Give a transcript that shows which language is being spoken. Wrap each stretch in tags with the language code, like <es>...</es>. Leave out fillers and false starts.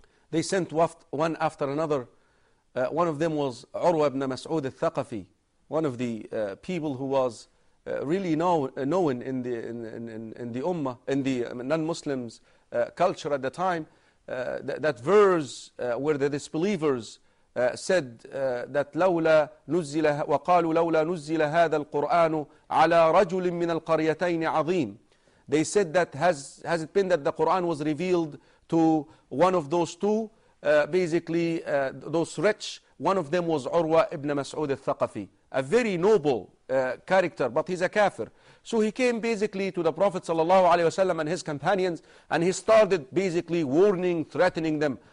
<en>They sent one after another. One of them was Urwa ibn Mas'ud al-Thaqafi, one of the people who was really known in the non-Muslims culture at the time. That verse where the disbelievers said that</en> <ar>لَوْلَا نُزِّلَ هَذَا الْقُرْآنُ عَلَىٰ رَجُلٍ مِّنَ الْقَرْيَتَيْنِ عَظِيمٍ.</ar> <en>They said that has it been that the Quran was revealed to one of those two, those rich. One of them was Urwa ibn Mas'ud al-Thaqafi, a very noble character, but he's a kafir. So he came basically to the Prophet sallallahu alaihi wasallam and his companions, and he started basically warning, threatening them.</en>